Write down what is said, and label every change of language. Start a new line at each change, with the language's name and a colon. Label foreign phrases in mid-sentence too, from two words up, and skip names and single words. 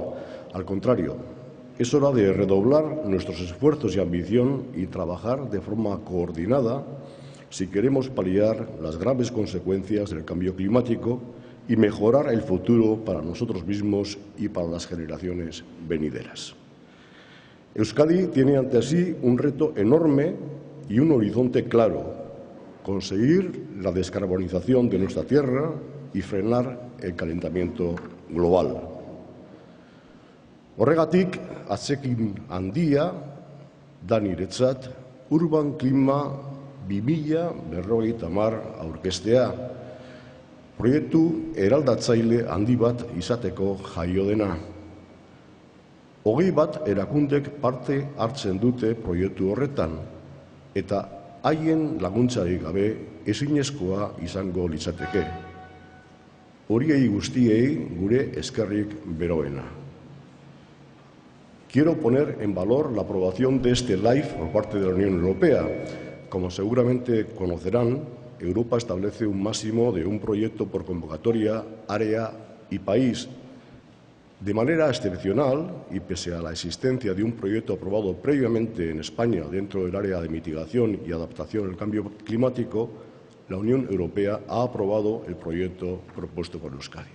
Spanish: Al contrario, es hora de redoblar nuestros esfuerzos y ambición y trabajar de forma coordinada si queremos paliar las graves consecuencias del cambio climático y mejorar el futuro para nosotros mismos y para las generaciones venideras. Euskadi tiene ante sí un reto enorme y un horizonte claro: conseguir la descarbonización de nuestra tierra y frenar el calentamiento global.
Basque: Horregatik, atsekin handia da niretzat Urban Klima 2050 aurkeztea, proiektu eraldatzaile handi bat izateko jaio dena. 20 erakundek parte hartzen dute proiektu horretan, eta haien laguntzarik gabe ezinezkoa izango litzateke. Horiei guztiei gure eskerrik beroena.
Spanish: Quiero poner en valor la aprobación de este LIFE por parte de la Unión Europea. Como seguramente conocerán, Europa establece un máximo de un proyecto por convocatoria, área y país. De manera excepcional, y pese a la existencia de un proyecto aprobado previamente en España dentro del área de mitigación y adaptación al cambio climático, la Unión Europea ha aprobado el proyecto propuesto por Euskadi.